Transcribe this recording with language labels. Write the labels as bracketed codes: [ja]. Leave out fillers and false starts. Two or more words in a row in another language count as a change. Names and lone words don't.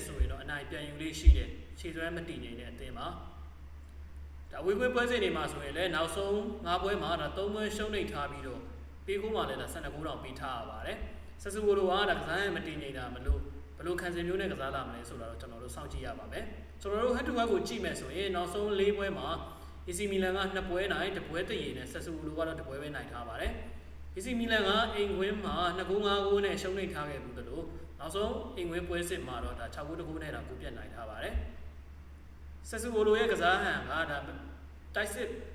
[my] ဆိုရင်တော့အနိုင်ပြန်ယူလေးရှိတဲ့ခြေစွမ်းမတည်နေတဲ့အသင်းပါဒါဝေးပွဲစဉ်တွေမှာဆိုရင်လည်းနောက်ဆုံး5ပွဲမှာဒါ3ပွဲရှုံးနေထားပြီးတော့ပေး ကိုမှလည်းဒါ12ဂိုးတောင်ပေးထားရပါတယ် Sassuolo ကဒါကစားရမတည်နေတာမလို့ဘယ်လိုခံစင်မျိုးနဲ့ကစားလာမလဲဆိုတာတော့ကျွန်တော်တို့စောင့်ကြည့်ရပါမယ်ကျွန်တော်တို့ [en] head to head [my] ကိုကြည့်မယ်ဆိုရင်နောက်ဆုံး4ပွဲမှာ AC Milan က2ပွဲနိုင်1ပွဲတည်ရည်နဲ့ Sassuolo ကတော့1ပွဲပဲနိုင်ထားပါတယ် AC Milan ကအိမ်ဝင်မှာ2ဂိုး5ဂိုးနဲ့ရှုံးနေထားခဲ့ဘူးလို့နောက်ဆုံးအိမ်ဝင်ပွဲစစ်မှာတော့ဒါ6ဂိုး2ဂိုးနဲ့တော့ကိုပြတ်နိုင်ထားပါတယ် Sassuolo ရဲ့ကစားဟန်ကဒါတိုက်စစ်